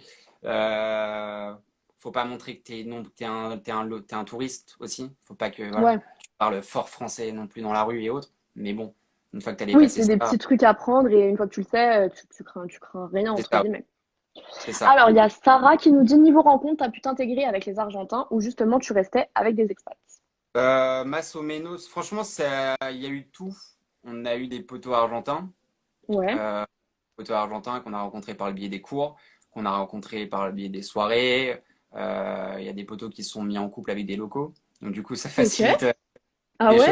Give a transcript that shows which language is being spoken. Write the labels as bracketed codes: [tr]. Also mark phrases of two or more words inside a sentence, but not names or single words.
[fr] Euh, Faut pas montrer que t'es non, t'es un touriste aussi. Faut pas que voilà, ouais. tu parles fort français non plus dans la rue et autres. Mais bon, une fois que t'as Oui, dépassé c'est des ça, petits trucs à prendre et une fois que tu le sais, tu crains rien, c'est entre ça, guillemets. c'est ça. Alors, il y a Sarah qui nous dit, niveau rencontre, t'as pu t'intégrer avec les Argentins ou justement tu restais avec des expats? [es] Más o menos, [fr] franchement, il y a eu tout. On a eu des poteaux argentins, Ouais, euh, poteaux argentins qu'on a rencontrés par le biais des cours, qu'on a rencontrés par le biais des soirées. Il y a des poteaux qui se sont mis en couple avec des locaux. Donc du coup, ça ok. facilite Ah les